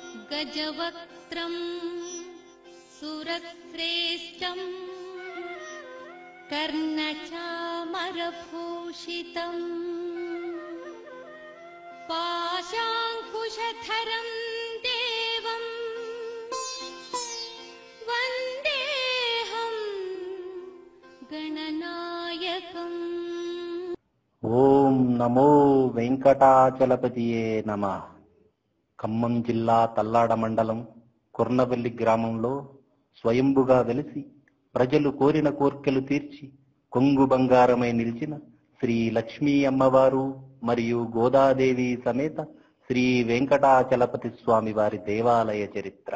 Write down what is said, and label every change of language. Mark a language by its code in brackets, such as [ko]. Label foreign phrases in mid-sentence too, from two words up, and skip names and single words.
[sa] गजवक्त्रं सुरश्रेष्ठं कर्णचामरभूषितं पाशाङ्कुशधरं देवं वन्देऽहं गणनायकम्। ఓం నమో వెంకటాచలపతియే నమః. [te] ఖమ్మం జిల్లా తల్లాడ మండలం కుర్నవెల్లి గ్రామంలో స్వయంభుగా వెలిసి ప్రజలు కోరిన కోర్కెలు తీర్చి కొంగు బంగారమై నిలిచిన శ్రీ లక్ష్మీ అమ్మవారు మరియు గోదాదేవి సమేత శ్రీ వెంకటాచలపతి స్వామి వారి దేవాలయ చరిత్ర.